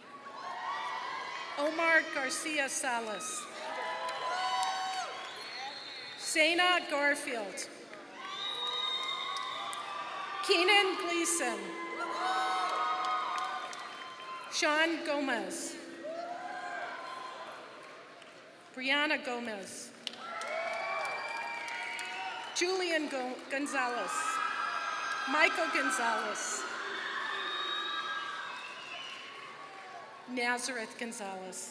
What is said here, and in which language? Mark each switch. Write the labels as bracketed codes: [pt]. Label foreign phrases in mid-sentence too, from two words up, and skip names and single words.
[en] Omar Garcia Salas. Sana Garfield. Keenan Gleason. Sean Gomez. Brianna Gomez. Julian Gonzalez. Michael Gonzalez. Nazareth Gonzalez.